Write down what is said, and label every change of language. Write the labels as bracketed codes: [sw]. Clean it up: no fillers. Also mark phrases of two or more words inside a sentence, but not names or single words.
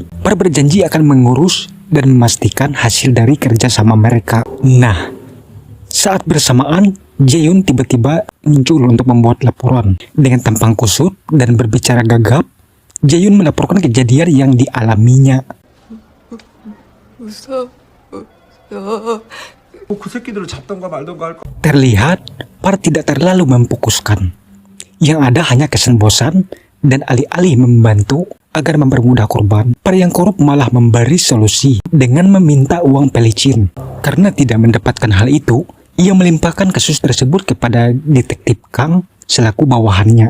[id] Park berjanji akan mengurus dan memastikan hasil dari kerjasama mereka. Nah, saat bersamaan, Jae-yun tiba-tiba muncul untuk membuat laporan. Dengan tampang kusut dan berbicara gagap, Jae-yun melaporkan kejadian yang dialaminya. [ko] 그 새끼들을 잡던가 말던가 할 거. [id] Terlihat, Park tidak terlalu memfokuskan. Yang ada hanya kesan bosan dan alih-alih membantu agar mempermudah korban, Park yang korup malah memberi solusi dengan meminta uang pelicin. Karena tidak mendapatkan hal itu, ia melimpahkan kasus tersebut kepada detektif Kang selaku bawahannya.